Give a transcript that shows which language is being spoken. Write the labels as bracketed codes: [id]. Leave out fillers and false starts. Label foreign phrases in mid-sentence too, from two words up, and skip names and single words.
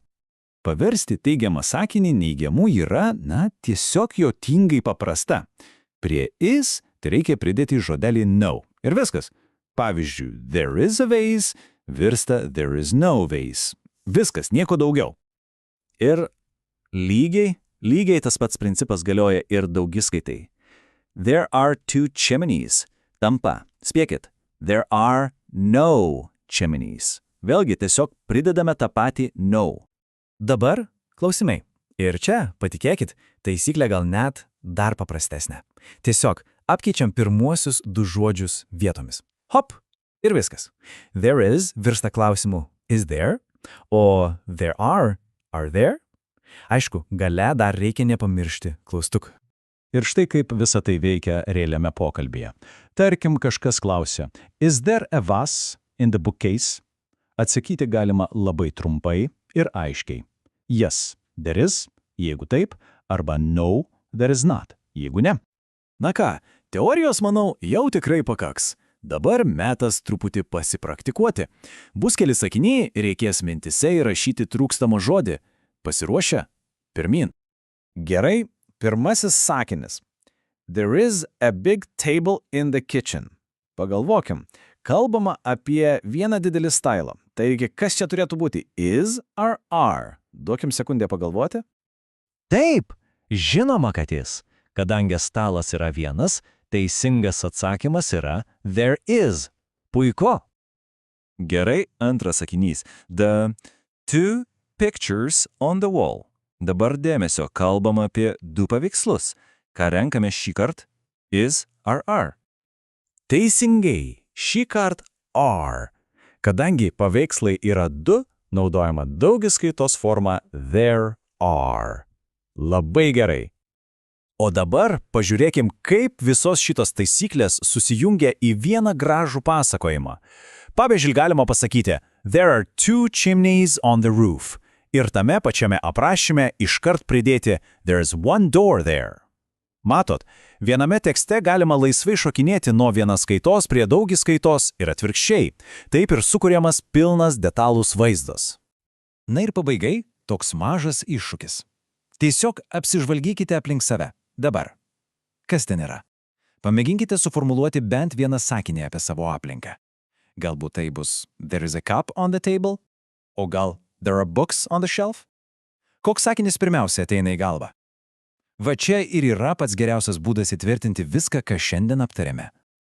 [lt] Paversti teigiamą sakinį neigiamu yra, tiesiog juokingai paprasta. Prie is tai reikia pridėti žodelį no. Ir viskas. Pavyzdžiui, [en] there is a vase virsta there is no vase. [lt] Viskas, nieko daugiau. Ir lygiai tas pats principas galioja ir daugiskaitai. [en] There are 2 chimneys. [lt] Tampa, spėkit, [en] there are no chimneys. [lt] Vėlgi tiesiog pridedame tą patį no. Dabar klausimai. Ir čia, patikėkit, taisyklė gal net dar paprastesnė. Tiesiog apkeičiam pirmuosius 2 žodžius vietomis. Hop! Ir viskas. [en] There is [lt] virsta klausimu [en] is there, o there are there? [lt] Aišku, gale dar reikia nepamiršti klaustukų. Ir štai kaip visa tai veikia realiame pokalbyje. Tarkim, kažkas klausia, [en] is there a vase in the bookcase? [lt] Atsakyti galima labai trumpai ir aiškiai. [en] Yes, there is, [lt] jeigu taip, arba [en] no, there is not, [lt] jeigu ne. Na ką, teorijos, manau, jau tikrai pakaks. Dabar metas truputį pasipraktikuoti. Bus keli sakiniai, reikės mintise įrašyti trūkstamą žodį. Pasiruošę? Pirmyn. Gerai, pirmasis sakinis. [en] There is a big table in the kitchen. [lt] Pagalvokim, kalbama apie vieną didelį stailą. Taigi, kas čia turėtų būti? [en] Is ar are? [lt] Duokim sekundę pagalvoti. Taip, žinoma, kad jis. Kadangi stalas yra vienas, teisingas atsakymas yra [en] there is. [lt] Puiku. Gerai, antras sakinys. [en] The 2 pictures on the wall. [lt] Dabar dėmesio, kalbam apie 2 paveikslus. Ką renkame šį kart? Is ar are? Teisingai, šį kart are. Kadangi paveikslai yra 2, naudojama daugiskaitos forma [en] there are. [lt] Labai gerai. O dabar pažiūrėkim, kaip visos šitos taisyklės susijungia į vieną gražų pasakojimą. Pavyzdžiui, galima pasakyti, [en] there are 2 chimneys on the roof. [lt] Ir tame pačiame aprašyme iškart pridėti, [en] there's 1 door there. [lt] Matot, viename tekste galima laisvai šokinėti nuo vienas skaitos prie daugiskaitos ir atvirkščiai. Taip ir sukuriamas pilnas detalus vaizdas. Na ir pabaigai toks mažas iššūkis. Tiesiog apsižvalgykite aplink save. Dabar. Kas ten yra? Pamėginkite suformuluoti bent vieną sakinį apie savo aplinką. Galbūt tai bus [en] there is a cup on the table? [lt] O gal [en] there are books on the shelf? [lt] Koks sakinis pirmiausia ateina į galvą? Va čia ir yra pats geriausias būdas įtvirtinti viską, ką šiandien aptarėme.